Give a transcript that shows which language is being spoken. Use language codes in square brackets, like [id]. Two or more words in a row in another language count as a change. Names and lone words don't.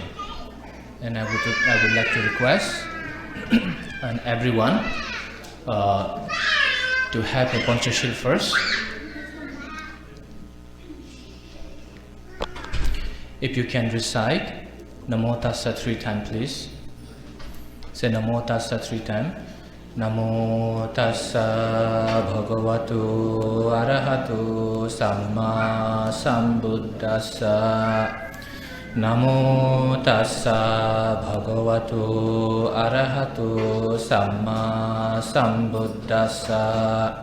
[en] And I would like to request and everyone to have a Panchashil first. If you can recite [pi] Namo Tassa [en] 3 times, please. Say [pi] Namo Tassa [en] 3 times. [pi] Namo Tassa Bhagavato Arahato Samma Sambuddhassa. Namo Tassa Bhagavato Arahato Samma Sambuddhassa.